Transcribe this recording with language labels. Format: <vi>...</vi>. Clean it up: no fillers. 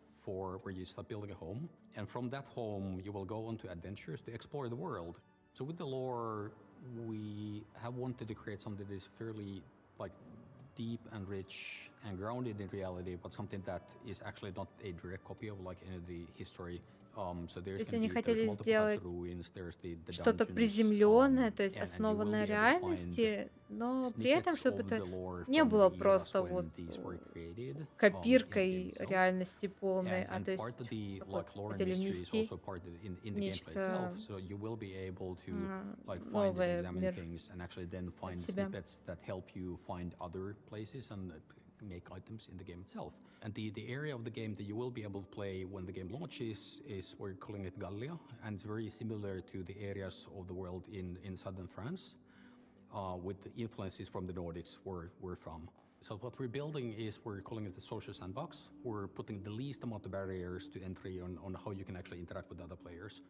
<en>For where you start building a home, and from that home you will go on to adventures to explore the world. So with the lore, we have wanted to create something that is fairly like deep and rich and grounded in reality, but something that is actually not a direct copy of like any of the history. So</en> <ru>То есть они хотели сделать что-то приземленное, то есть основанное на реальности, но при этом, чтобы это не было просто вот копиркой реальности полной, а то есть хотели внести нечто новое в мир себя.</ru> <en>Make items in the game itself. And the area of the game that you will be able to play when the game launches is, we're calling it Gallia, and it's very similar to the areas of the world in southern France, with the influences from the Nordics where we're from. So what we're building is, we're calling it the social sandbox. We're putting the least amount of barriers to entry on how you can actually interact with other players.</en>